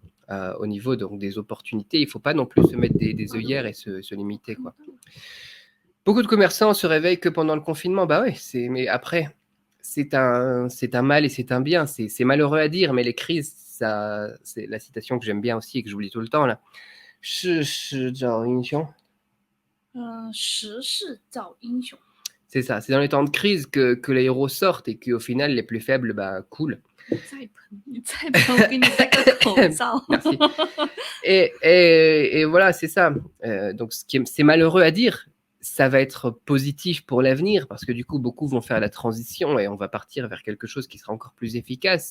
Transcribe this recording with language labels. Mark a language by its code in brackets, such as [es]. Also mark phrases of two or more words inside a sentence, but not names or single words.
[fr] Au niveau donc, des opportunités, il ne faut pas non plus se mettre des œillères et se limiter, quoi. Beaucoup de commerçants se réveillent que pendant le confinement. Bah oui, mais après, c'est un mal et c'est un bien. C'est malheureux à dire, mais les crises, ça, c'est la citation que j'aime bien aussi et que j'oublie tout le temps là. [zh] 世事找英雄. 时势造英雄. [fr] C'est ça, c'est dans les temps de crise que les héros sortent et qu'au final, les plus faibles, bah, coulent. Merci. Et voilà, c'est ça. Donc, c'est malheureux à dire. Ça va être positif pour l'avenir parce que du coup, beaucoup vont faire la transition et on va partir vers quelque chose qui sera encore plus efficace.